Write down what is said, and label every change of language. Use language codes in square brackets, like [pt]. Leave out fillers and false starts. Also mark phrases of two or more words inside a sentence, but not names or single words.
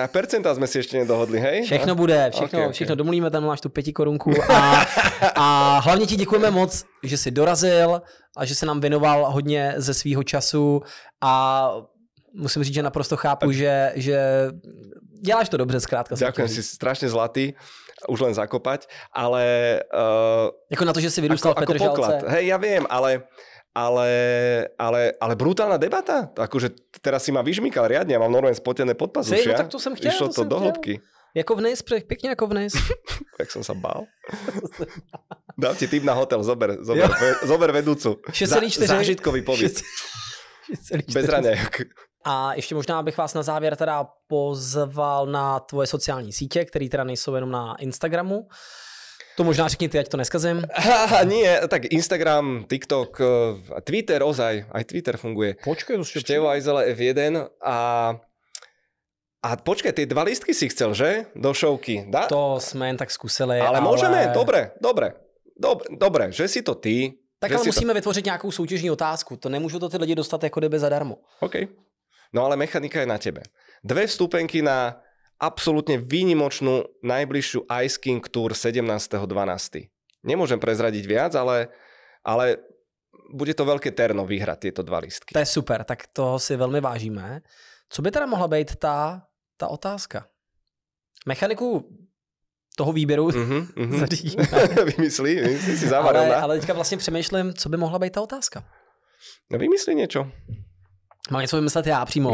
[cs] A percentá jsme si ještě nedohodli, hej? Všechno bude, všechno domluvíme, tam máš tu 5 korunku a hlavně ti děkujeme moc, že jsi dorazil a že se nám věnoval hodně ze svýho času a musím říct, že naprosto chápu, že děláš to dobře zkrátka. [sk] Ďakujem, si strašne zlatý, už len zakopať, ale... [cs] Jako na to, že si vyrůstal v Petržalce. [sk] Hej, ja viem, ale brutálna debata. Akože teraz si ma vyžmýkal riadne, ja mám normálne spotené podpazušia. [cs] No tak to jsem chtěl. [sk] Išlo to do hĺbky. [cs] Jako vnes, pěkně jako vnes. [sk] Jak som sa bál. Dám ti tip na hotel, zober vedúcu. 6,4. Zážitkový pobyt. Bez raňajok. [cs] A ještě možná bych vás na závěr teda pozval na tvoje sociální sítě, které teda nejsou jenom na Instagramu. To možná řekni ty, ať to neskazím. [sk] Nie, tak Instagram, TikTok, Twitter ozaj, aj Twitter funguje. [cs] Počkej, to [sk] Števo Ajzele F1 a počkaj, tie 2 lístky si chcel, že? Do šovky. Dá? [cs] To jsme jen tak zkusili. [sk] Ale môžeme, dobre, že si to ty. [cs] Tak ale musíme vytvořit nějakou soutěžní otázku. To nemůžu to ty lidi dostat jako kdyby zadarmo. OK. [sk] No ale mechanika je na tebe. 2 vstupenky na absolútne výnimočnú najbližšiu Ice King Tour 17.12. Nemôžem prezradiť viac, ale bude to veľké terno vyhrať tieto 2 lístky. [cs] To je super, tak toho si velmi vážíme. Co by teda mohla být ta otázka? Mechaniku toho výběru Vymyslí si zavaril. Ale teďka vlastně přemýšlím, co by mohla být ta otázka. [sk] No vymyslí niečo. [cs] Mám něco vymyslet já přímo?